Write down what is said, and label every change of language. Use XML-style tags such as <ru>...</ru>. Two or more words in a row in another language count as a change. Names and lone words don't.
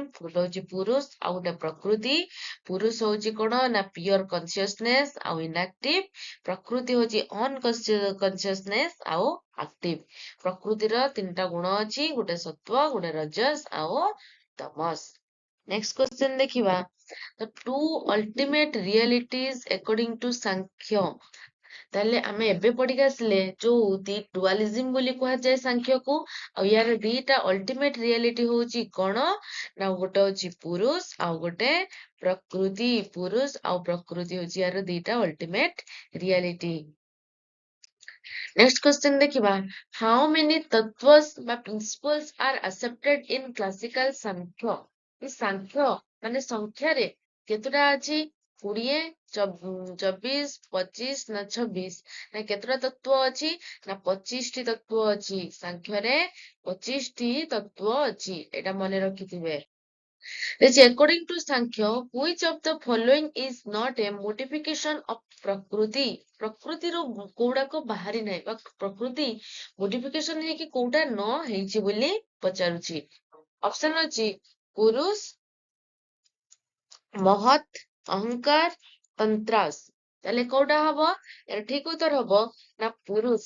<or>ଗୋଟେ ହଉଛି ପୁରୁଷ ଆଉ ଗୋଟେ ପ୍ରକୃତି। ପୁରୁଷ ହଉଛି କଣ ନା</or> <en>pure consciousness</en> <or>ଆଉ ଇନଆକ୍ଟିଭ। ପ୍ରକୃତି ହଉଛି ଅନକନସିୟସନେସ ଆଉ ଆକ୍ଟିଭ। ପ୍ରକୃତିର 3ଟା ଗୁଣ ଅଛି, ଗୋଟେ ସତ୍ଵ, ଗୋଟେ ରଜସ୍ ଆଉ ତମସ୍।</or> <en>next question</en> <or>ଦେଖିବା।</or> <en>The two ultimate realities according to ସାଂଖ୍ୟ।</en> <or>ତାହେଲେ ଆମେ ଏବେ ପଢିକି ଆସିଲେ ଯୋଉ ଡୁଆଲିଜିମ୍ ବୋଲି କୁହାଯାଏ ସାଂଖ୍ୟକୁ। ଆଉ ୟାର ଦିଟା</or> <en>ultimate reality</en> <or>ହଉଛି କଣ ନା ଗୋଟେ ହଉଛି ପୁରୁଷ ଆଉ ଗୋଟେ ପ୍ରକୃତି। ପୁରୁଷ ଆଉ ପ୍ରକୃତି ହଉଛି ୟାର ଦିଟା</or> <en>ultimate reality. next question</en> <or>ଦେଖିବା।</or> <en>how many tattvas ବା principles are accepted in classical Sankhya।</en> <or>ଏ ସାଂଖ୍ୟ ମାନେ ସଂଖ୍ୟାରେ କେତେଟା ଅଛି? 20, 24, 25 ନା 26? ନା କେତେଟା ତତ୍ଵ ଅଛି? ନା 25ଟି ତତ୍ଵ ଅଛି। ସାଂଖ୍ୟରେ 25ଟି ତତ୍ଵ ଅଛି। ଏଇଟା ମନେ ରଖିଥିବେ।</or> <en>According to Sankhya, which of the following is not a modification of ପ୍ରକୃତି?</en> <or>ପ୍ରକୃତିରୁ କୋଉଡାକ ବାହାରି ନାହିଁ ବା ପ୍ରକୃତି ମୋଡିଫିକେସନ ହେଇକି କୋଉଟା ନ ହେଇଛି ବୋଲି ପଚାରୁଛି। ଅପସନ ଅଛି ପୁରୁଷ, ମହତ୍, ଅହଙ୍କାର, ତନ୍ତ୍ରାସ। ତାହେଲେ କୋଉଟା ହବ? ଏର ଠିକ ଉତ୍ତର ହବ ନା ପୁରୁଷ।</or>